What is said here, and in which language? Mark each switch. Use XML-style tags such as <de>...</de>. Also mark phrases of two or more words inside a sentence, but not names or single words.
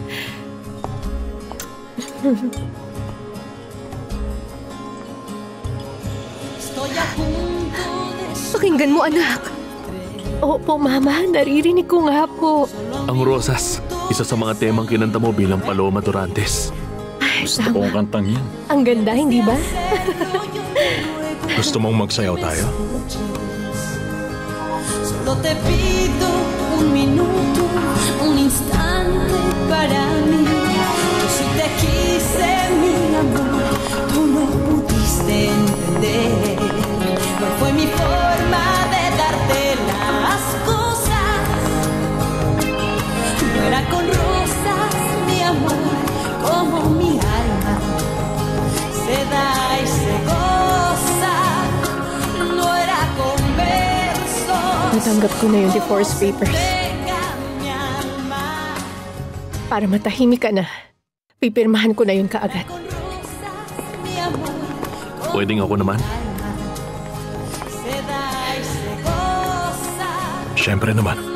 <tl>Pakinggan mo, anak. Opo, Mama. Naririnig ko nga po. Ang Rosas, isa sa mga temang kinanta mo bilang Paloma Durantes. Gusto ko ang kantang yan. Ang ganda, hindi ba? Gusto mong magsayaw tayo?</tl> <es>Solo te pido un minuto, un instante para mí. Yo sí te quise, mi amor, tú no pudiste entender. No fue mi forma de darte las cosas. No era con rosas, mi amor, como mi alma se da y se goza. No era con versos.</es> <tl>Natanggap ko na yung</tl> <en>divorce papers.</en> <tl>Para matahimik ka na, pipirmahan ko na yun kaagad. Pwedeng ako naman? Siyempre naman.</tl>